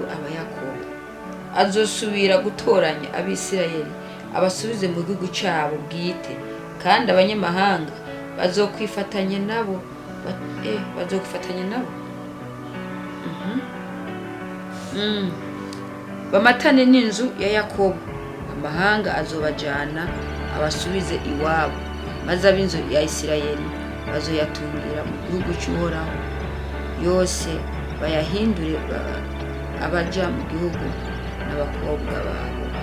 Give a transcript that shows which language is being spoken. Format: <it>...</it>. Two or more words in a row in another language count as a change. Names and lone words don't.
<rn>abayakobo azosubira gutoranya abisirayeli abasubize mu gihugu cyabo bwite kandi abanyamahanga bazokwifatanya nabo bamatane n'inzu ya Yakobo amahanga azobajana abasubize iwabo maze ab'inzu ya Isirayeli bazoyatungira mu gihugu cy'uhoraho yose bayahindure abaja mu gihugu n'abakobwa babo</rn>